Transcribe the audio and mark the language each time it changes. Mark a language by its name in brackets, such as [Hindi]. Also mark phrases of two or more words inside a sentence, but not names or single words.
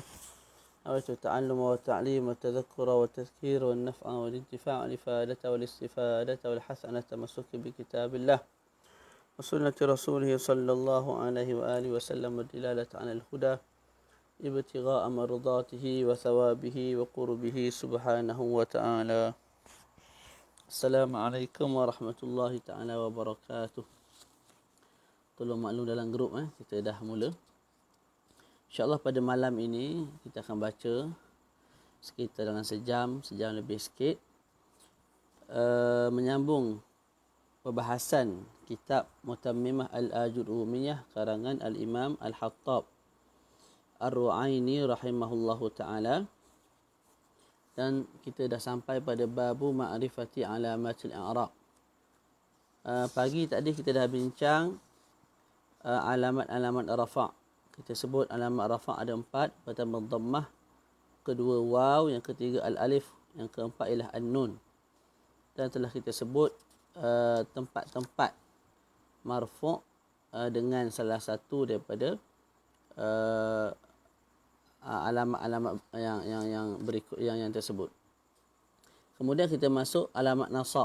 [Arabic] أردت التعلم والتعليم والتذكر والتذكير والنفع والانتفاع والإفادة والاستفادة والحسنة التمسك بكتاب الله وسنة رسوله صلى الله عليه وآله وسلم والدلالة على الهدى ابتغاء مرضاته وثوابه وقربه سبحانه وتعالى. السلام عليكم ورحمة الله تعالى وبركاته. [Malay] Tolong maklum dalam grup kita dah mula. InsyaAllah pada malam ini kita akan baca sekitar dalam sejam lebih sikit. Menyambung perbahasan kitab Mutammimah Al-Ajurumiyah karangan Al-Imam Al-Hattab Ar-Ru'aini [Arabic] رحمه الله تعالى. [Malay] Dan kita dah sampai pada [Arabic] باب معرفة علامات الإعراب. [Malay] Pagi tadi kita dah bincang alamat-alamat rafa'. Kita sebut alamat rafa' ada 4. Pertama dhammah, kedua waw, yang ketiga al-alif, yang keempat ialah an-nun. Dan telah kita sebut tempat-tempat marfu' dengan salah satu daripada alamat-alamat yang berikut yang tersebut. Kemudian kita masuk alamat nasab.